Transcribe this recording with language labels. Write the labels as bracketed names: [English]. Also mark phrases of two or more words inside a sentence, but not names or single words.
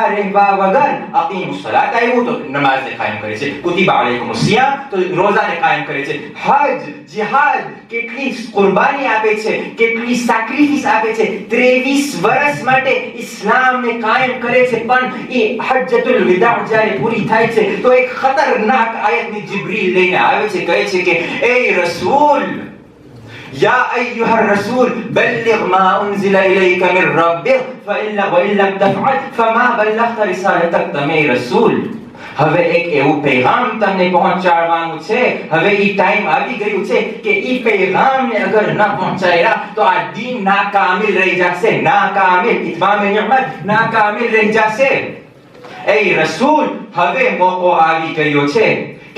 [Gujarati] રહેવા વગર [Arabic] أقيموا الصلاة [Gujarati] આવ્યું તો નમાઝને કાયમ કરે છે [Arabic] كتب عليكم الصيام [Gujarati] તો રોઝાને કાયમ કરે છે હજ જિહાદ કેટલી કુરબાની આપે છે કેટલી સેક્રિફિસ આપે છે 23 વર્ષ માટે ઇસ્લામને કાયમ કરે છે પણ એ હજ્જતુલ વિદા જ્યારે પૂરી થાય છે તો એક ખતરનાક આયતની જિબ્રીલ લઈને આવે છે કહે છે કે એ રસૂલ [Arabic] يا أيها الرسول بلغ ما أنزل إليك من ربك وإن لم تفعل فما بلغت رسالتك [Gujarati] તમે રસૂલ હવે એક એવું પેગામ તમને પહોંચાડવાનું છે હવે ઈ ટાઈમ આવી ગયું છે કે ઈ પેગામને અગર ન પહોંચાડ્યા તો આ દીન નાકામિલ રહી જશે નાકામિલ [Arabic] إتمام نعمة [Gujarati] નાકામિલ રહી જશે એ રસૂલ હવે મોકો આવી ગયો છે કે